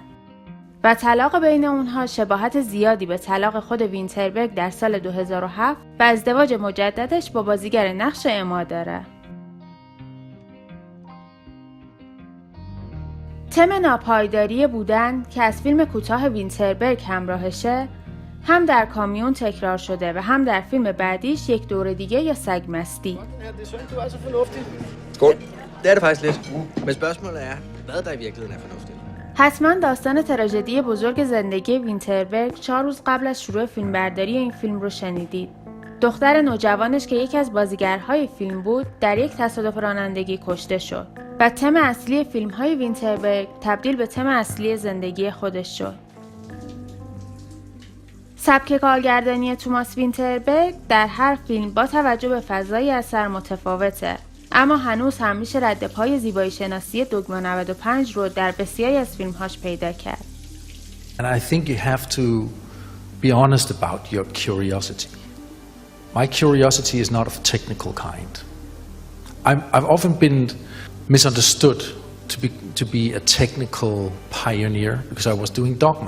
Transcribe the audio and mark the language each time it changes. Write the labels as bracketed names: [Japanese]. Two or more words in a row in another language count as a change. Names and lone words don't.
[Persian] و طلاق بین اونها شباهت زیادی به طلاق خود وینتربرگ در سال 2007 و ازدواج مجددش با بازیگر نقش اما داره. تم ناپایداری بودن که از فیلم کوتاه وینتربرگ همراهشه هم در کامیون تکرار شده و هم در فیلم بعدیش یک دور دیگه یا سگ مستی. [Danish] Skål. Det er det faktisk lidt. Men spørgsmålet er, hvad der i virkeligheden er fornuftigt. [Persian] حتما داستان تراژدی بزرگ زندگی وینتربرگ 4 روز قبل از شروع فیلمبرداری این فیلم رو شنیدید. دختر نوجوانش که یکی از بازیگرهای فیلم بود در یک تصادف رانندگی کشته شد و تم اصلی فیلم‌های وینتربرگ تبدیل به تم اصلی زندگی خودش شد. سبک کارگردانی توماس وینتربرگ در هر فیلم با توجه به فضای اثر متفاوته، اما هنوز هم میشه رد پای زیبایی شناسی دوگمه 95 رو در بسیاری از فیلم‌هاش پیدا کرد. [English] And I think you have to be honest about your curiosity. My curiosity is not of technical kind. I've often been misunderstood to be a technical pioneer because I was doing dogma.